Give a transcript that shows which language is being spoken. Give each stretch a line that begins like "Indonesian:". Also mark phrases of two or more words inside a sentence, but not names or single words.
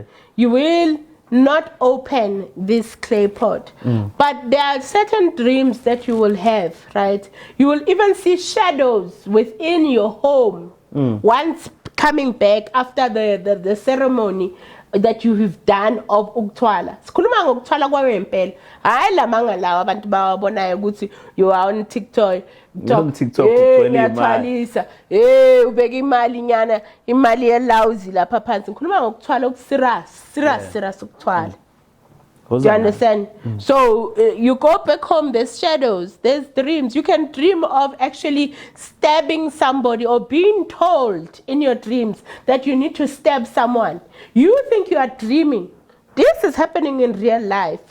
English: You will not open this clay pot. But there are certain dreams that you will have, right? You will even see shadows within your home once coming back after the ceremony that you have done of Ukuthwala.
Zulu: Sikhuluma ngokuthwala kwempela. Hayi lamanga lawa abantu bawabonayo ukuthi
English: you are on TikTok.
Zulu: On TikTok ugcwele imali. Ngiyathwalisa. Ubeka imali nyana, imali yelawuzi lapha phansi. Ngikhuluma ngokuthwala serious ukuthwala.
English: Do you understand? So you go back home, there's shadows, there's dreams. You can dream of actually stabbing somebody or being told in your dreams that you need to stab someone. You think you are dreaming. This is happening in real life.